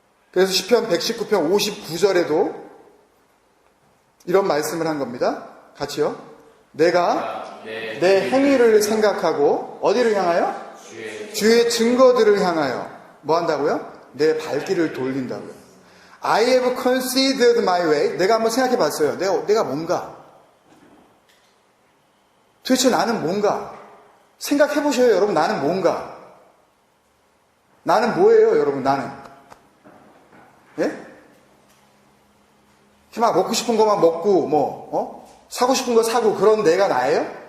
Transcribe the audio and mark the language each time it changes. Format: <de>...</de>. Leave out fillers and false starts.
<ko>그래서 시편 119편 59절에도 이런 말씀을 한 겁니다. 같이요. 내가 내 행위를 생각하고 어디를 향하여? 주의 증거들을 향하여 뭐 한다고요? 내 발길을 돌린다고요.</ko> <en>I have considered my way.</en> <ko>내가 한번 생각해 봤어요. 내가 뭔가? 도대체 나는 뭔가? 생각해 보셔요, 여러분. 나는 뭔가? 나는 뭐예요, 여러분? 나는? 예? 막 먹고 싶은 것만 먹고, 사고 싶은 거 사고, 그런 내가 나예요?</ko>